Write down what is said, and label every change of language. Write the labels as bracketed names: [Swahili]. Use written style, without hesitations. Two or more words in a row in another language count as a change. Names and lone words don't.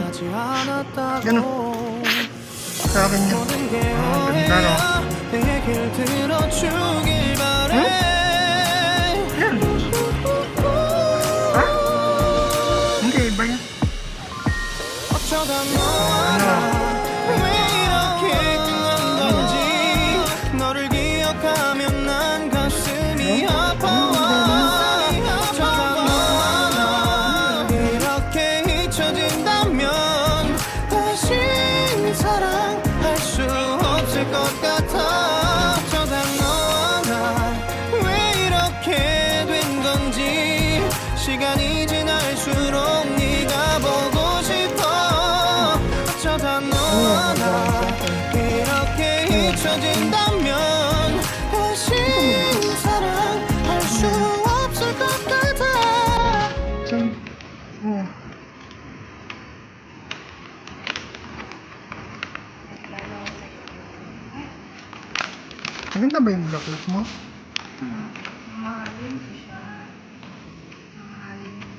[Filipino] Ganun. Sa akin yan. Ganda no? Hmm? Yan. Ha? Hindi, iba yan. Ano? [Korean] 너를 기억하면 난 가슴이 아파와 이렇게 잊혀진다면 다시 사랑할 수 없을 것 같아 어쩌다 너와 나 왜 이렇게 된 건지 시간이 지날수록 네가 보고 싶어 어쩌다 너와 나 이렇게 잊혀진다면 다시 사랑할 수 없을 것 같아 [Filipino] Saan? Oh. Maganda ba yung blacklight mo? Mahalin siya. Mahalin.